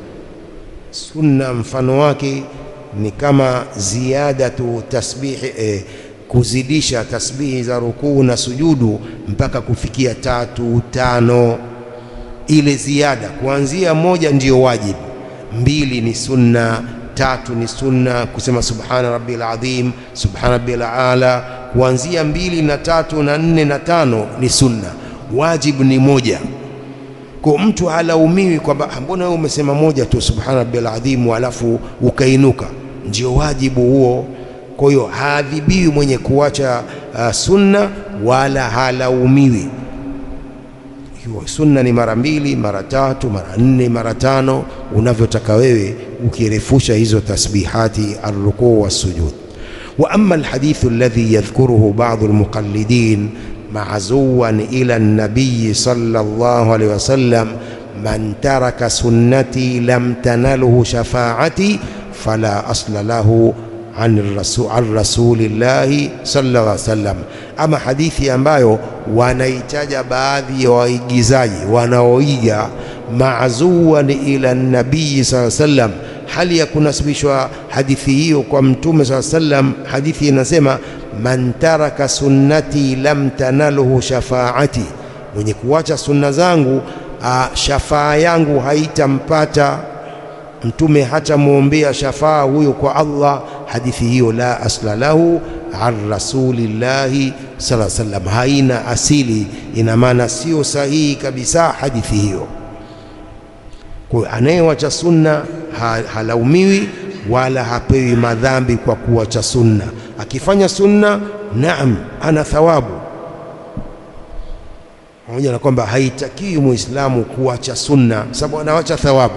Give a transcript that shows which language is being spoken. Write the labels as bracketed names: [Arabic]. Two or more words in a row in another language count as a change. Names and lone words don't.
[Swahili] Sunna mfano wake ni kama [Arabic] زيادة تسبيح, [Swahili] kuzidisha tasbihi za rukuu na sujudu mpaka kufikia 3, 5. Ile ziada kuanzia 1 ndiyo wajibu, 2 ni sunna, 3 ni sunna. [Arabic] Kusema سبحان ربي العظيم سبحان ربي الأعلى, [Swahili] kuanzia 2 na 3 na 4 na 5 ni sunna. Wajibu ni 1. Kwa mtu halaumiwi kwamba mbona wewe umesema 1 tu, [Arabic] سبحان ربي العظيم, [Swahili] alafu ukainuka. Ndio wajibu huo. Kwa hiyo haadhibiwi mwenye kuacha sunna, wala halaumiwi. Hiyo sunna ni mara 2, mara 3, mara 4, mara 5, unavyotaka wewe, ukirefusha hizo [Arabic] تسبيحات الركوع والسجود. وأما الحديث الذي يذكره بعض المقلدين معزوا إلى النبي صلى الله عليه وسلم من ترك سنتي لم تنله شفاعتي فلا أصل له عن رسول الله صلى الله عليه وسلم. [Swahili] Ama hadithi ambayo wanaitaja baadhi ya waigizaji wanaoiga [Arabic] معزوا إلى النبي صلى الله عليه وسلم, [Swahili] hali ya kunasibishwa hadithi hiyo kwa Mtume [Arabic] صلى الله عليه وسلم. [Swahili] Hadithi inasema [Arabic] من ترك سنتي لم تنله شفاعتي, [Swahili] mwenye kuacha sunna zangu shafaa yangu haitampata. Mtume hata muombea shafaa huyo kwa Allah. Hadithi hiyo [Arabic] لا أصل له عن رسول الله صلى الله عليه وسلم, [Swahili] haina asili, ina maana sio sahihi kabisa hadithi hiyo. Kwa anayewacha sunna halaumiwi wala hapewi madhambi kwa kuacha sunna. Akifanya sunna, naam, ana thawabu, pamoja na kwamba haitakiwi muislamu kuacha sunna sababu anawacha thawabu.